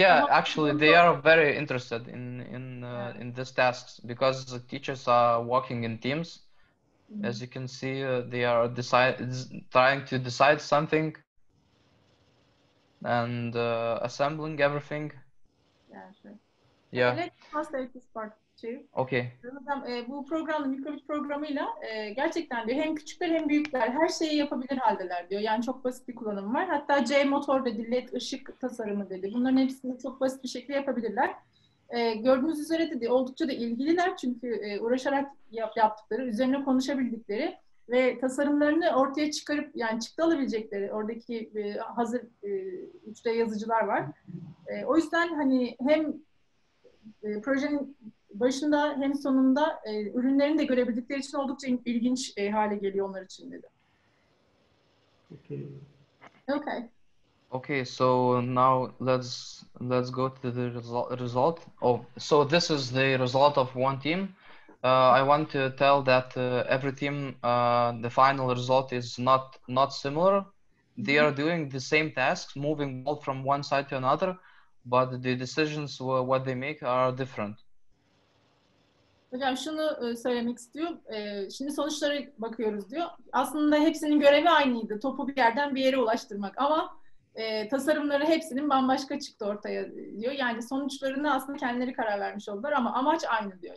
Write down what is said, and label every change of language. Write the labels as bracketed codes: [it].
[en] actually they are very interested in these tasks, because the teachers are working in teams. As you can see, they are trying to decide something and assembling everything. Yeah, sure. Yeah. Let's translate this part too. Okay. [tr] Bu programla, mikrobit programıyla gerçekten diyor hem küçükler hem büyükler her şeyi yapabilir haldeler diyor. Yani çok basit bir kullanım var. Hatta C motor dedi, LED ışık tasarımı dedi. Bunların hepsini çok basit bir şekilde yapabilirler. Gördüğünüz üzere dedi oldukça da ilgililer çünkü uğraşarak yaptıkları, üzerine konuşabildikleri ve tasarımlarını ortaya çıkarıp yani çıktı alabilecekleri oradaki hazır 3D yazıcılar var. O yüzden hani hem projenin başında hem sonunda ürünlerini de görebildikleri için oldukça ilginç hale geliyor onlar için dedi. [en] Okay. Okay, so now let's go to the result. Oh, so this is the result of one team. I want to tell that every team, the final result is not similar. They are doing the same tasks, moving ball from one side to another, but the decisions what they make are different. [tr] Hocam şunu söylemek istiyor. Şimdi sonuçlara bakıyoruz diyor. Aslında hepsinin görevi aynıydı. Topu bir yerden bir yere ulaştırmak ama tasarımları hepsinin bambaşka çıktı ortaya diyor. Yani sonuçlarına aslında kendileri karar vermiş oldular ama amaç aynı diyor.